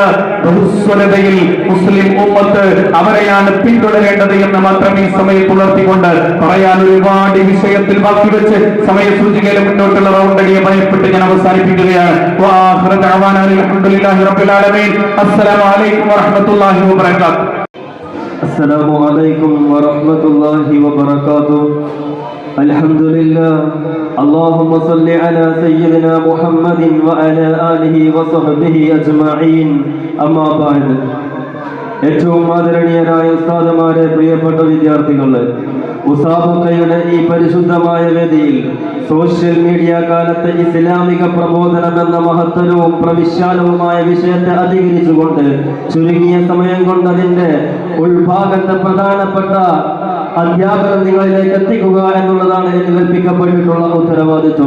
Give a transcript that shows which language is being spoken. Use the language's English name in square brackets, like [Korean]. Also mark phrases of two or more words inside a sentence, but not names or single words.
[Malayalam] ബഹുസ്വരതയിൽ മുസ്ലിം ഉമ്മത്ത് അവരെയാണ് പിന്തുടരേണ്ടത് എന്ന് മാത്രം ഈ സമയത്ത് ഉണർത്തിക്കൊണ്ട് പറയാൻ ഒരുപാട് വിഷയത്തിൽ ബാക്കി വെച്ച് സമയസൂചികയിൽ മുന്നോട്ടുള്ള റൗണ്ടടിയെ ഭയപ്പെട്ട് ഞാൻ അവസാനിപ്പിക്കുകയാണ്. [Arabic] الحمد لله رب العالمين. السلام عليكم ورحمة الله وبركاته. السلام عليكم ورحمة الله وبركاته. الحمد لله. اللهم صل على سيدنا محمد وعلى آله وصحبه أجمعين. أما بعد. [Malayalam] ഏറ്റവും ആദരണീയരായ ഉസ്താദുമാരെ, പ്രിയപ്പെട്ട വിദ്യാർത്ഥികളെ, ഉസാബക്കയുടെ ഈ പരിശുദ്ധമായ വേദിയിൽ സോഷ്യൽ മീഡിയ കാലത്ത് ഇസ്ലാമിക പ്രബോധനം എന്ന മഹത്തരവും പ്രവിശാലവുമായ വിഷയത്തെ അധികരിച്ചുകൊണ്ട് ചുരുങ്ങിയ സമയം കൊണ്ട് അതിന്റെ ഉൾഭാഗത്തെ പ്രധാനപ്പെട്ട അധ്യാപനം നിങ്ങളിലേക്ക് എത്തിക്കുക എന്നുള്ളതാണ് എനിക്ക് കൽപ്പിക്കപ്പെട്ടിട്ടുള്ള ഉത്തരവാദിത്വം.